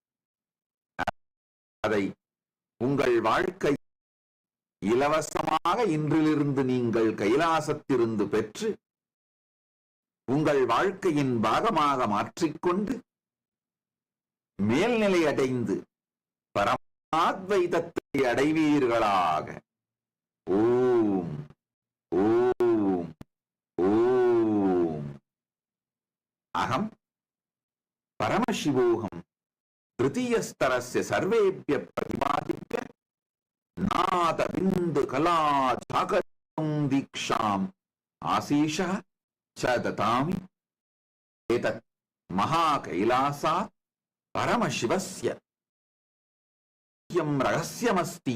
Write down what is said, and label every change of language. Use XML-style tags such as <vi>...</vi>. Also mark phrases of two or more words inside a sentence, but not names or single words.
<ta>அதை உங்கள் வாழ்க்கை இலவசமாக இன்றிலிருந்து நீங்கள் கைலாசத்திலிருந்து பெற்று உங்கள் வாழ்க்கையின் பாகமாக மாற்றிக்கொண்டு மேல்நிலை அடைந்து பரமாத்வைதத்தை அடைவீர்களாக.</ta> <sa>ஓம் ஓம் ஓம். अहम परमशिवोहम तृतीयस्तरस्य सर्वेभ्य प्रतिपादिभ्य नाद बिंदु कला जागरितुं दीक्षाम् आशीषः च ददामि। एतत् महाकैलासात् परमशिवस्य रहस्यमस्ति।</sa>